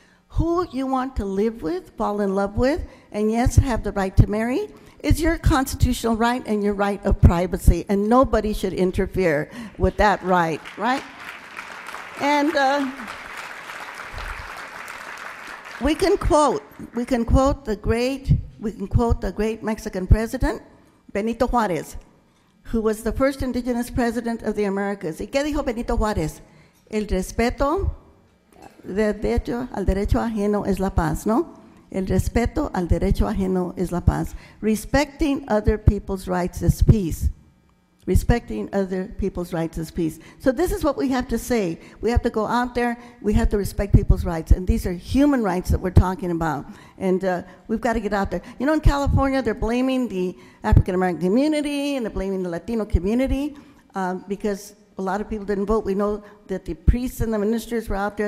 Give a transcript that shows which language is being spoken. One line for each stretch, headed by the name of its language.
English: Who you want to live with, fall in love with, and yes, have the right to marry, is your constitutional right and your right of privacy, and nobody should interfere with that right, right? And we can quote the great Mexican president, Benito Juárez, who was the first indigenous president of the Americas.
Spanish: ¿Y qué dijo Benito Juárez? El respeto del derecho al derecho ajeno es la paz, ¿no? El respeto al derecho ajeno es la paz.
English: Respecting other people's rights is peace. Respecting other people's rights is peace. So this is what we have to say. We have to go out there, we have to respect people's rights, and these are human rights that we're talking about. And we've got to get out there. In California, they're blaming the African-American community, and they're blaming the Latino community because a lot of people didn't vote. We know that the priests and the ministers were out there.